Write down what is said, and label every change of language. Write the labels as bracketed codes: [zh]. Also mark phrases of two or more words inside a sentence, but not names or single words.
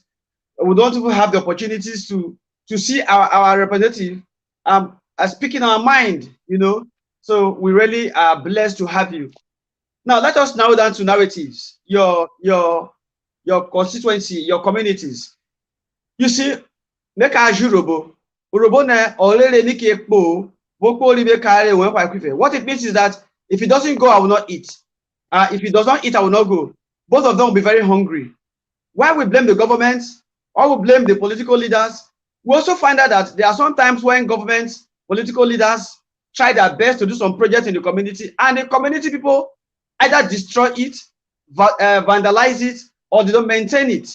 [en] We don't even have the opportunities to see our representative speaking our mind, you know. So we really are blessed to have you. Now let us narrow down to narratives. Your constituency, your communities. You see, make a Urobo. Urobo [urh] na already nike ekpo. [en] What it means is that if he doesn't go, I will not eat. If he does not eat, I will not go. Both of them will be very hungry. Why we blame the government or we blame the political leaders? We also find out that there are some times when governments, political leaders try their best to do some projects in the community, and the community people either destroy it, vandalize it, or they don't maintain it.